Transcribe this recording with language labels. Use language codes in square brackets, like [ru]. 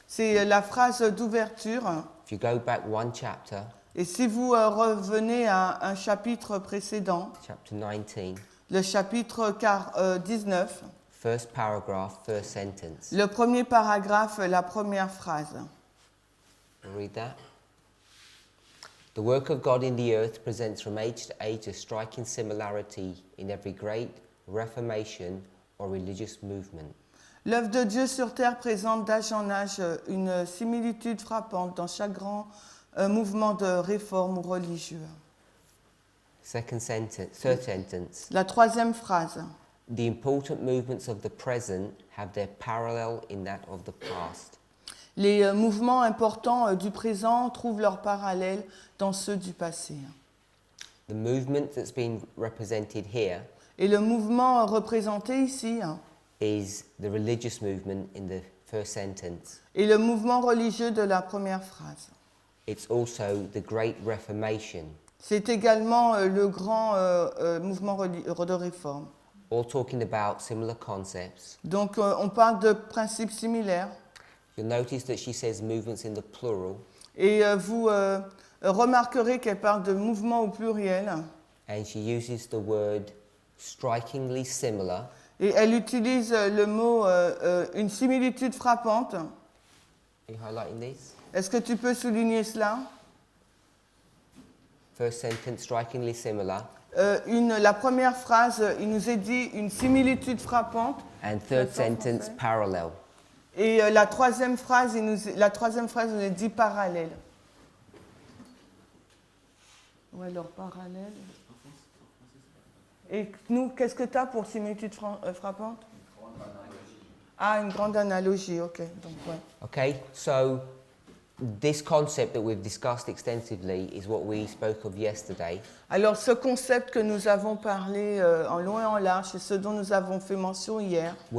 [fr] c'est la phrase d'ouverture. [en] If you go back one chapter, [fr] Et si vous revenez à un chapitre précédent, [en] chapter 19, [fr] le chapitre 19, [en] first paragraph, first sentence. [fr] le premier paragraphe, la première phrase. [en] Read that. The work of God in the earth presents from age to age a striking similarity in every great reformation or religious movement. [fr] L'œuvre de Dieu sur terre présente d'âge en âge une similitude frappante dans chaque grand mouvement de réforme ou religieux. [en] Third sentence. [fr] La troisième phrase. [en] The important movements of the present have their parallel in that of the past. [fr] Les mouvements importants du présent trouvent leur parallèle dans ceux du passé. [en] The movement that's been represented here [fr] Et le mouvement représenté ici [en] is the religious movement in the first sentence. [fr] est le mouvement religieux de la première phrase. [en] It's also the Great Reformation, [fr] C'est également le grand mouvement de réforme. [en] all talking about similar concepts. [fr] Donc on parle de principes similaires. [en] You'll notice that she says movements in the plural, [fr] Et vous remarquerez qu'elle parle de mouvement au pluriel. [en] and she uses the word strikingly similar. [fr] Et elle utilise le mot une similitude frappante. [en] Are you highlighting this? [fr] Est-ce que tu peux souligner cela? [en] First sentence, strikingly similar. [fr] La première phrase, il nous est dit une similitude frappante. [en] And third sentence, parallel. [fr] Et la troisième phrase, il nous est dit parallèle. Ou alors parallèle. Et nous, qu'est-ce que tu as pour similitude frappante? Ah, une grande analogie, ok. Donc, ouais. [en] Okay, so this concept that we've discussed extensively is what we spoke of yesterday. [fr] Alors, ce concept que nous avons parlé en long et en large, c'est ce dont nous avons fait mention hier.